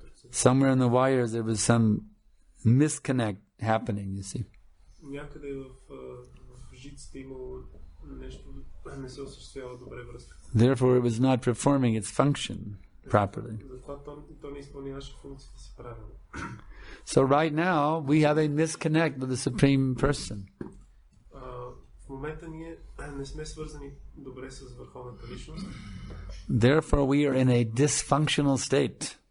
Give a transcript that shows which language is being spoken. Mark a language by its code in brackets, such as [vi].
[en] Somewhere in the wires there was some misconnect happening, you see. [bg] Някъде в жиците имало нещо, не се осъществява добре връзката. [en] Therefore it was not performing its function properly. [bg] Затова то не изпълняваше функцията си правилно. [en] So right now we have a misconnect with the Supreme Person. [bg] В момента ние не сме свързани добре с върховната личност. [en] Therefore we are in a dysfunctional state.